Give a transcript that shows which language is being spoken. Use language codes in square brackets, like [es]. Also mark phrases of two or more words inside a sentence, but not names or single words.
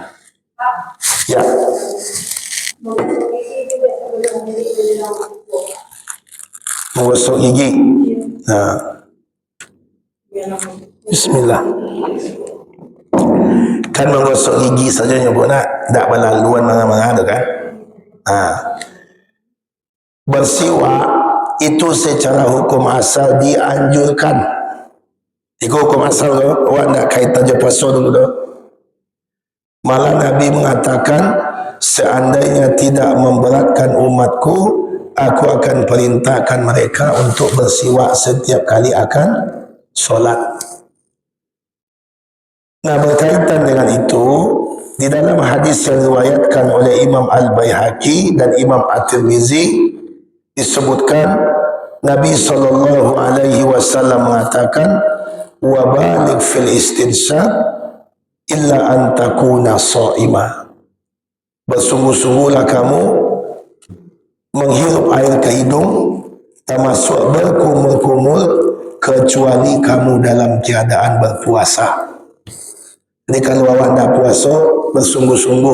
[ms] Ya. Menggosok gigi. Nah. Bismillah. Kan menggosok gigi saja nyebutnya tak berlaluan mana-mana ada kan? Bersiwak itu secara hukum asal dianjurkan. Itu hukum asal tu, awak nak kaitan je puasa dulu tu. Malah Nabi mengatakan, seandainya tidak memberatkan umatku, aku akan perintahkan mereka untuk bersiwak setiap kali akan solat. Nah, berkaitan dengan itu, di dalam hadis yang diriwayatkan oleh Imam Al-Baihaqi dan Imam At-Tirmizi disebutkan Nabi SAW mengatakan, [ar] وبالغ في الاستنشاق إلا أن تكون صائما. [ms] Bersungguh-sungguhlah kamu menghirup air ke hidung, termasuk berkumur-kumur, kecuali kamu dalam keadaan berpuasa. Jadi kalau awak tak puasa, bersungguh-sungguh.